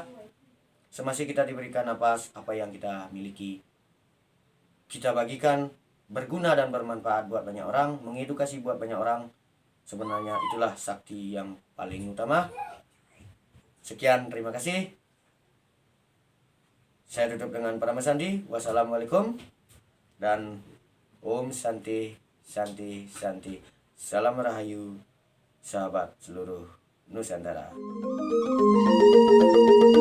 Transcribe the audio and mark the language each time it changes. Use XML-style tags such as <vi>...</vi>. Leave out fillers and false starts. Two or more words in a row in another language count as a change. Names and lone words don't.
<id>Semasih kita diberikan napas, apa yang kita miliki kita bagikan, berguna dan bermanfaat buat banyak orang, mengedukasi buat banyak orang. Sebenarnya itulah sakti yang paling utama. Sekian, terima kasih. Saya tutup dengan Parama Sandi. Wassalamualaikum dan</id> <sa>Om Santi Santi Santi.</sa> <id>Salam Rahayu, sahabat seluruh Nusantara.</id>